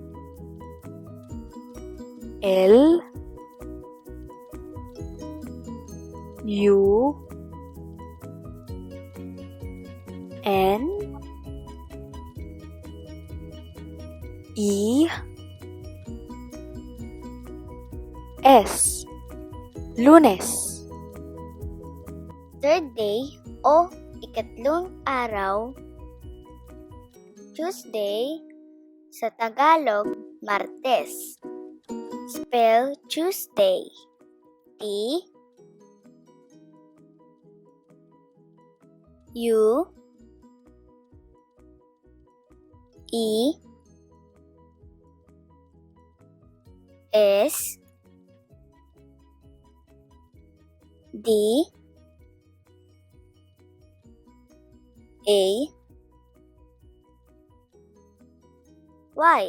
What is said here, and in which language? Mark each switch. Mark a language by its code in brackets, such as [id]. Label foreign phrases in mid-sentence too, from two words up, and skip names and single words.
[tl] L U N E S. Lunes. [en] Third day [tl] o ikatlong araw, Tuesday, sa Tagalog, Martes. [en] Spell Tuesday. T U E S D A Y.